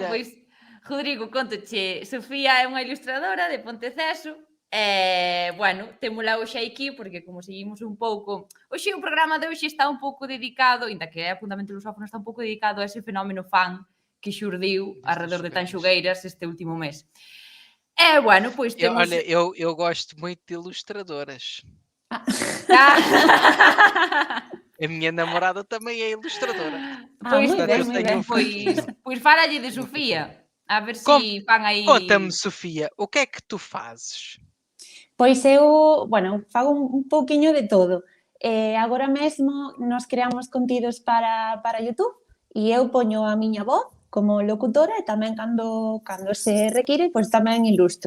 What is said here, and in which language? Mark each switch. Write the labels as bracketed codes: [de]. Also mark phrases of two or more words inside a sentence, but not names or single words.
[gl] pois, Rodrigo, contoche, Sofía é unha ilustradora de Ponteceso. Bueno, témola hoxe aquí porque como seguimos un pouco... Hoxe o programa de hoxe está un pouco dedicado, ainda que é apuntamente lusófono, está un pouco dedicado a ese fenómeno fan que xurdiu alrededor de Tanxugueiras este último mes. Bueno, pois temos... [pt] Olha, eu gosto muito de ilustradoras. A minha namorada também é ilustradora. [gl] Pois, moi ben, [pt] eu [gl] moi [pt] tenho [gl] ben. pois fálalle de Sofía. A ver Como? se fan aí... [pt] Conta-me, Sofía, o que é que tu fazes? [gl] Pois eu, bueno, fago un pouquiño de todo. Agora mesmo nos creamos contidos para YouTube e eu poño a miña voz como locutora e tamén cando se require, pois tamén ilustro.